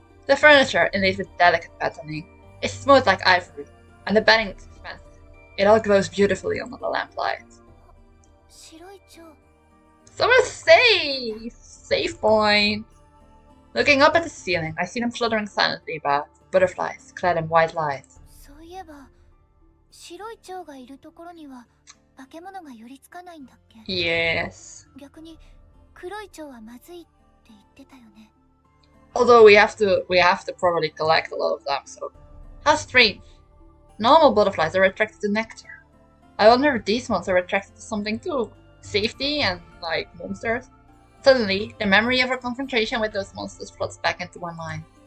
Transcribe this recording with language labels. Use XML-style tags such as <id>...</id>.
<en>The furniture, inlaid with delicate patterning, is smooth like ivory, and the bedding is expensive. It all glows beautifully under the lamplight.</en> <ja>白い蝶。</ja> <en>Someone safe! Safe point! Looking up at the ceiling, I see them fluttering silently about, butterflies clad in white light.</en> <ja>そういえば白い蝶がいるところには化け物が寄りつかないんだっけ？</ja> <en>Yes.</en> <ja>逆に黒い蝶はまずいって言ってたよね。</ja> <en>Although we have to probably collect a lot of them, so how strange. Normal butterflies are attracted to nectar. I wonder if these ones are attracted to something too. Safety and, like, monsters. Suddenly, the memory of our confrontation with those monsters floods back into my mind.</en>